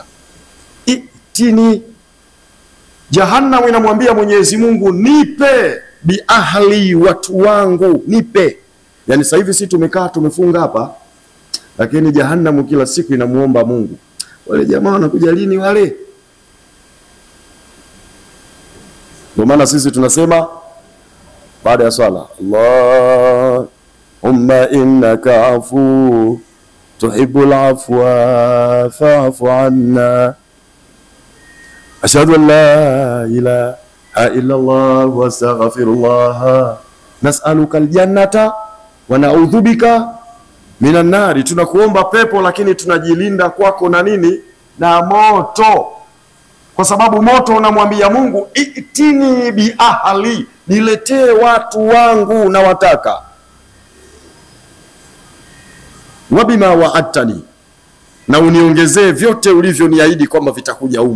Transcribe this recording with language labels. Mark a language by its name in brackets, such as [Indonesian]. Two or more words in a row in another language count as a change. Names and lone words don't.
[Swahili] Itini, jahannam inamwambia Mwenyezi Mungu, nipe [Arabic] بأهلي, [Swahili] watu wangu, nipe. Yani sasa hivi sisi tumekaa tumefunga hapa, lakini jahannam kila siku inamuomba Mungu, wale jamaa wanakuja lini wale? Ndio maana sisi tunasema baada ya swala, [Arabic] اللهم إنك عفو تحب العفو فاعف عنا أشهد أن لا إله إلا الله وأستغفر الله نسألك الجنة ونعوذ بك من النار. [Swahili] Tunakuomba pepo, lakini tunajilinda kwako na nini? Na moto. Kwa sababu moto unamwambia Mungu, [Arabic] ائتني بأهلي, [Swahili] niletee watu wangu na wataka. [Arabic] وبما وعدتني, [Swahili] na uniongezee vyote ulivyoniahidi kwamba vitakuja humu.